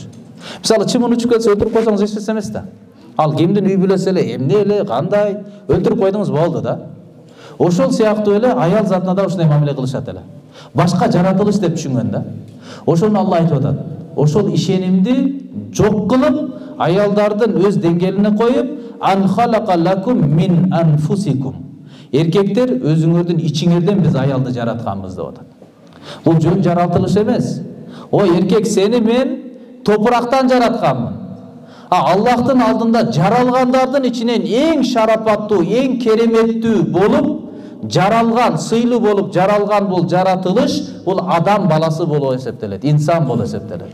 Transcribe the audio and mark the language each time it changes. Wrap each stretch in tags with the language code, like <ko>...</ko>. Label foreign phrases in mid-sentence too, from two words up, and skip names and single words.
<ky>Мисалы чымын учуп кетсе өлтүрүп койсоңуз эч нерсе эмес да. Ал кимдин үй бүлөсү эле, эмне эле, кандай өлтүрүп койдуңуз болду да. Ошол сыяктуу эле аял затына да ушундай мамиле кылышат эле. Башка жаратылыш деп түшүнгөн да. Ошону Алла айтып атат. Ошол ишенимди жок кылып, аялдардын өз деңгээлине коюп,</ky> <ar>أن خلق لكم من أنفسكم.</ar> <ky>Эркектер өзүңөрдүн ичиңерден биз аялды жаратканбыз деп атат. Бул жөн жаратылыш эмес. Ой эркек сени мен топурактан жаратканмын. Аллахтын алдында жаралгандардын ичинен эң шарапаттуу, эң кереметтүү болуп жаралган, сыйлуу болуп жаралган бул жаратылыш, бул адам баласы болуп эсептелет, инсан болуп эсептелет.</ky>